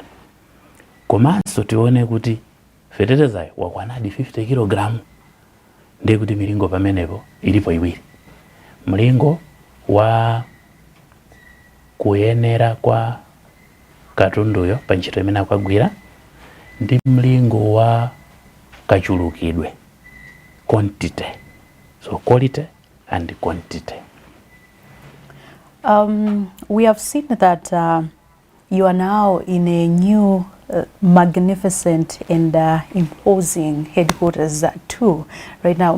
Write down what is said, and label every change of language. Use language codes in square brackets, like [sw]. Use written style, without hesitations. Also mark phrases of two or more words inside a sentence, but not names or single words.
[ny] Komanso tione kuti fetereza ayo wakwanadi 50 kilogramu, ndiye kuti milingo pamenepo ilipo iwiri. Mlingo wa kuyenera kwa katunduyo pa ntchito imene akugwira ndi mlingo wa kachulukidwe, [en] quantity. So quality and quantity. We have seen that you are now in a new magnificent and imposing headquarters too right now.